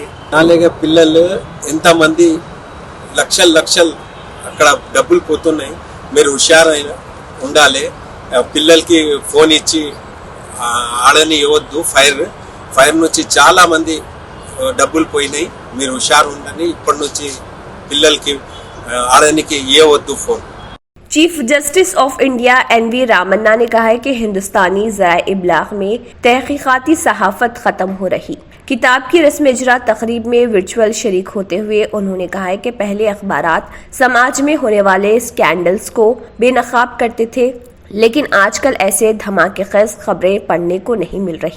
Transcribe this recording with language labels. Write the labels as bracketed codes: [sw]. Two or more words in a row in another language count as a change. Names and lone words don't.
[te] నాలుగే పిల్లలు ఎంతమంది లక్షలు అక్కడ డబ్బులు పోతున్నాయి. మీరు హుషారైన ఉండాలి. పిల్లలకి ఫోన్ ఇచ్చి ఆడని ఇవ్వద్దు. ఫైర్ నుంచి చాలా మంది డబ్బులు పోయినాయి. మీరు హుషారు ఉండండి. ఇప్పటి నుంచి పిల్లలకి ఆడనికి ఇవ్వద్దు ఫోన్. [en] Chief Justice of India [ur] این.وی. رامنا نے کہا ہے کہ ہندوستانی ذرائع ابلاغ میں تحقیقاتی صحافت ختم ہو رہی۔ کتاب کی رسم اجرا تقریب میں ورچوئل شریک ہوتے ہوئے انہوں نے کہا ہے کہ پہلے اخبارات سماج میں ہونے والے اسکینڈلز کو بے نقاب کرتے تھے، لیکن آج کل ایسے دھماکے خیز خبریں پڑھنے کو نہیں مل رہی۔